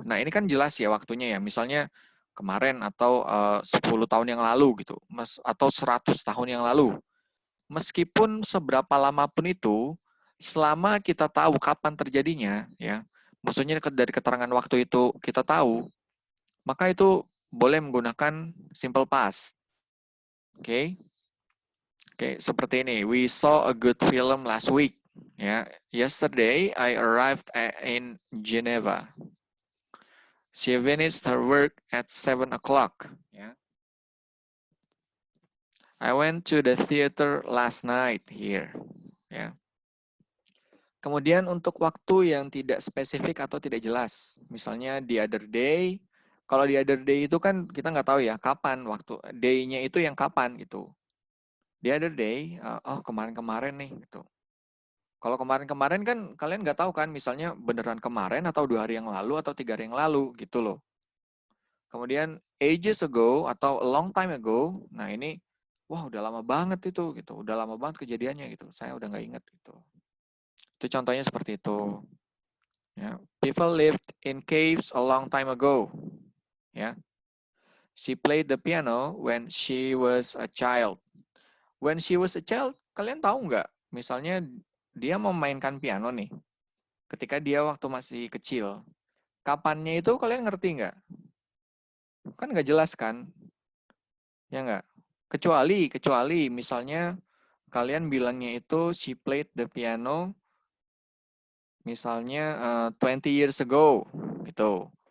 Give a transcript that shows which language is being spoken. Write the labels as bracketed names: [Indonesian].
[Indonesian] Nah, ini kan jelas ya waktunya ya. Misalnya kemarin atau 10 tahun yang lalu gitu, atau 100 tahun yang lalu. Meskipun seberapa lama pun itu, selama kita tahu kapan terjadinya, ya, maksudnya dari keterangan waktu itu kita tahu, maka itu boleh menggunakan simple past. Oke. Oke, seperti ini. [English] We saw a good film last week. [Indonesian] Ya, [English] yesterday I arrived in Geneva. She finished her work at 7 o'clock. [Indonesian] Ya. [English] I went to the theater last night here. [Indonesian] Ya. Kemudian untuk waktu yang tidak spesifik atau tidak jelas, misalnya the other day. Kalau the other day itu kan kita nggak tahu ya kapan waktu day-nya itu yang kapan gitu. The other day, oh kemarin-kemarin nih gitu. Kalau kemarin-kemarin kan kalian nggak tahu kan, misalnya beneran kemarin atau 2 hari yang lalu atau 3 hari yang lalu gitu loh. Kemudian ages ago atau a long time ago, nah ini wah udah lama banget itu gitu, udah lama banget kejadiannya gitu. Saya udah nggak inget gitu. Itu contohnya seperti itu. Ya. [English] People lived in caves a long time ago. [Indonesian] Ya. [English] She played the piano when she was a child. When she was a child, [Indonesian] kalian tahu nggak? Misalnya dia memainkan piano nih, ketika dia waktu masih kecil. Kapannya itu kalian ngerti nggak? Kan nggak jelas kan? Ya nggak? Kecuali misalnya kalian bilangnya itu [English] she played the piano misalnya 20 years ago [Indonesian] gitu.